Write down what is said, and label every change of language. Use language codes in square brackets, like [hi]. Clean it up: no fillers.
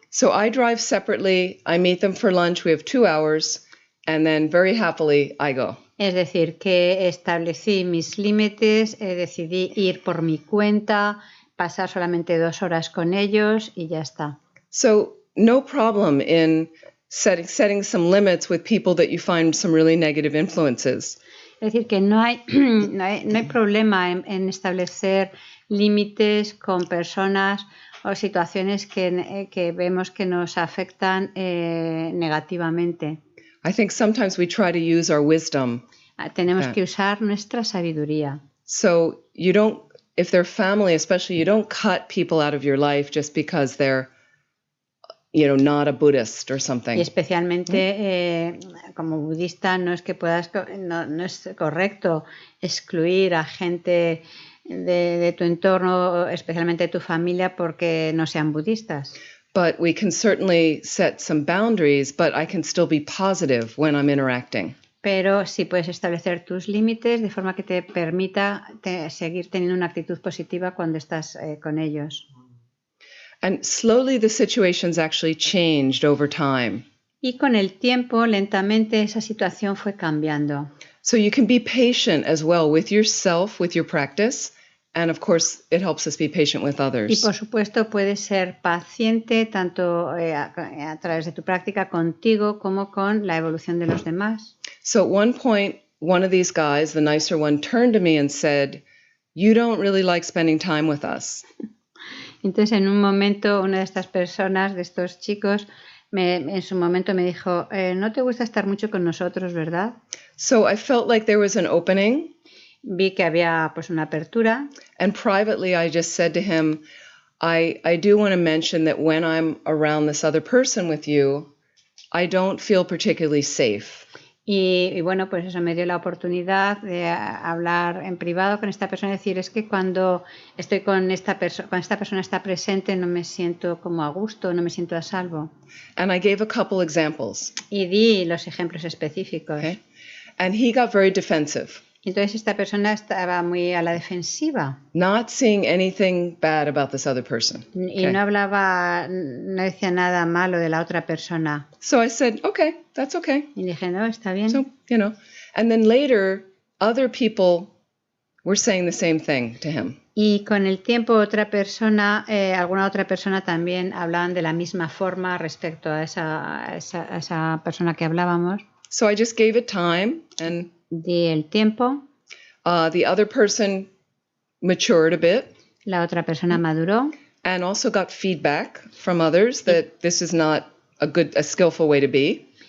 [en] So I drive separately, I meet them for lunch, we have 2 hours. And then very happily I go. [es] Es decir, que establecí mis límites, decidí ir por mi cuenta, pasar solamente 2 horas con ellos y ya está. [en] So no problem in setting some limits with people that you find some really negative influences. [es] Es decir, que no hay problema en establecer límites con personas o situaciones que vemos que nos afectan negativamente. [en] I think sometimes we try to use our wisdom. [es] Tenemos que usar nuestra sabiduría. [en] So you don't, if they're family especially, you don't cut people out of your life just because they're, not a Buddhist or something. [es] Y especialmente como budista no es que no es correcto excluir a gente de tu entorno, especialmente de tu familia, porque no sean budistas. [en] But we can certainly set some boundaries, but I can still be positive when I'm interacting. [es] Pero sí puedes establecer tus límites de forma que te permita seguir teniendo una actitud positiva cuando estás con ellos. [en] And slowly the situations actually changed over time. [es] Y con el tiempo, lentamente, esa situación fue cambiando. [en] So you can be patient as well with yourself, with your practice. And of course, it helps us be patient with others. [es] Y por supuesto, puedes ser paciente tanto a través de tu práctica contigo como con la evolución de los demás. [en] So at one point, one of these guys, the nicer one, turned to me and said, "You don't really like spending time with us." [es] Entonces, en un momento, una de estas personas, de estos chicos, en su momento me dijo, no te gusta estar mucho con nosotros, ¿verdad? [en] So I felt like there was an opening. [es] Vi que había pues una apertura. [en] And privately, I just said to him, I do want to mention that when I'm around this other person with you, I don't feel particularly safe. [es] Y bueno, pues eso me dio la oportunidad de hablar en privado con esta persona y decir, es que cuando estoy con esta persona está presente, no me siento como a gusto, no me siento a salvo. [en] And I gave a couple examples. [es] Y di los ejemplos específicos. [en] Okay. And he got very defensive. [es] Entonces esta persona estaba muy a la defensiva. [en] Not seeing anything bad about this other person. [es] Y no decía nada malo de la otra persona. [en] So I said, okay, that's okay. [es] Y dije, no, está bien. [en] So, and then later, other people were saying the same thing to him. [es] Y con el tiempo alguna otra persona también hablaban de la misma forma respecto a esa persona que hablábamos. [en] So I just gave it time and [es] di el tiempo. [en] The other person matured a bit. [es] La otra persona maduró. [en] And also got feedback from others that this is not a skillful way to be.